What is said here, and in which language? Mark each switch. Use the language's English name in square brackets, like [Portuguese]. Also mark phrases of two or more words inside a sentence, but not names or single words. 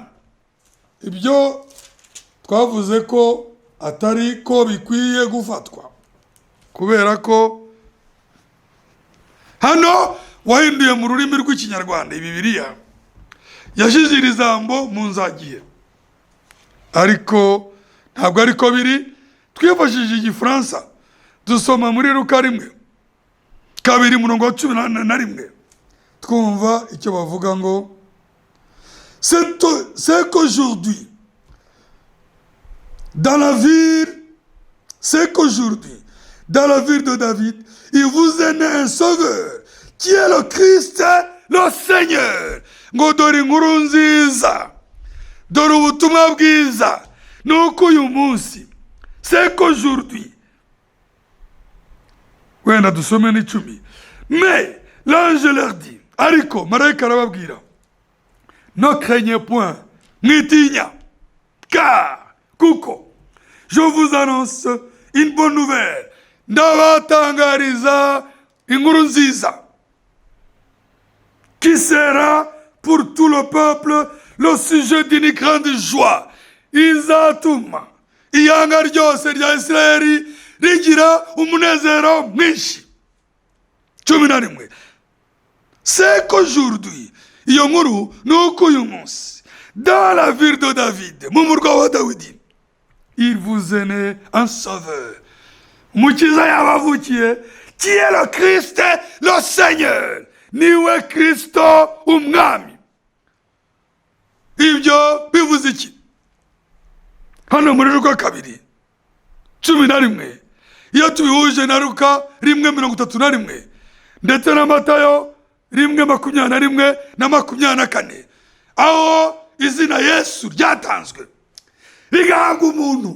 [Kinyarwanda] Ibyo twavuze ko atari ko bikwiye gufatwa, kubera ko hano wahinduye mu rurimi rw'ikinyarwanda Bibiliya yashyize iri jambo mu nzagihe, ariko ntabwo ariko biri. Twifashishije Igifaransa dusoma muri Luka 2:11 twumva icyo bavuga ngo [French] c'est qu'aujourd'hui dans la ville de David il vous est né un sauveur qui est le Christ, le Seigneur. [Kinyarwanda] Ngo dore inkuru nziza, dore ubutumwa bwiza, nuko uyu munsi, [French] c'est qu'aujourd'hui, [Kinyarwanda] wenda dusome n'icumi, [French] mais l'ange leur dit, [Kinyarwanda] ariko marayika arababwira, [French] ne craignez point, mwitinya, car kuko je vous annonce une bonne nouvelle, [Kinyarwanda] ndabatangariza inkuru nziza, [French] qui sera pour tout le peuple le sujet d'une grande joie. [Kinyarwanda] Izatuma iyanga ryose rya Isirayeli rigira umunezero mwinshi. [French] 11 c'est qu'aujourd'hui, [Kinyarwanda] iyo nkuru nuko uyu munsi, [French] dans la ville de David, [Kinyarwanda] mu murwa wa Dawidi, [French] il vous est né un sauveur, [Kinyarwanda] umukiza yabavukiye, [French] qui est le Christ, le Seigneur. [Kinyarwanda] Niwe Kristo umwami. Ibyo bivuze iki? Hano muri Luka 2:11 iyo tubihuje na Luka 1:31 ndetse na Matayo 1:21 na 24, aho izina Yesu ryatanzwe rigahabwa umuntu.